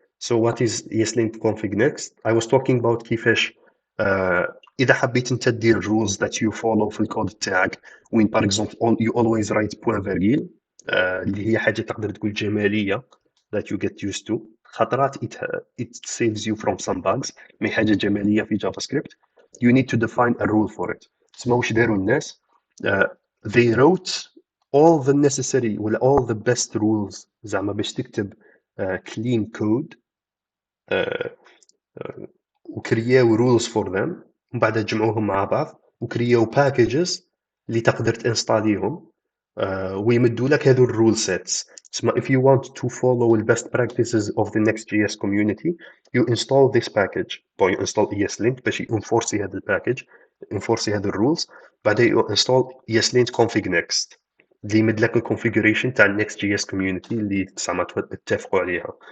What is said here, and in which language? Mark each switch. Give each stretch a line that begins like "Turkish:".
English: So what is ESLint config next? I was talking about
Arabic: كيفاش إذا حبيت أنت تدير
English: rules that you follow
Arabic: في الكود تاعك وين
French: par exemple
English: you always write
French: point virgule
Arabic: اللي هي حاجة تقدر تقول جمالية
English: that you get used to.
Arabic: خطرات
English: it saves you from some bugs.
Arabic: مي حاجة جمالية في جافا سكريبت
English: you need to define a rule for it.
Arabic: تسمى واش داروا الناس
English: they wrote all the necessary
Arabic: ولا
English: all the best rules
Arabic: زعما باش تكتب
English: clean code
Arabic: وكرياو
English: rules for them
Arabic: ومن بعد جمعوهم مع بعض وكرياو packages اللي تقدر تنستاليهم ويمدوا لك هذو الرول sets. تسمى
English: if you want to follow the best practices of the Next.js community you install this package or you install ESLint
Arabic: باش ينفورسي هذا الباكج ينفورسي هذو الرولز بعدين
English: you install ESLint config next
Arabic: اللي يمد لك الكونفيجريشن تاع Next.js community اللي زعما تتفقوا عليها.